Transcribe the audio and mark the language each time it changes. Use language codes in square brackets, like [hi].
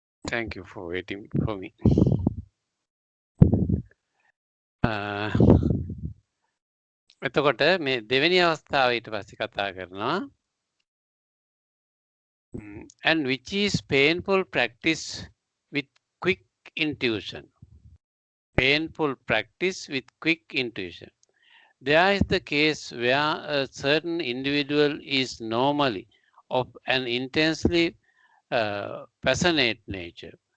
[en] Thank you for waiting for me. [si] එතකොට මේ දෙවෙනි අවස්ථාව ඊට පස්සේ කතා කරනවා. [en] And which is painful practice with quick intuition. Painful practice with quick intuition. There is the case where a certain individual is normally of an intensely passionate nature.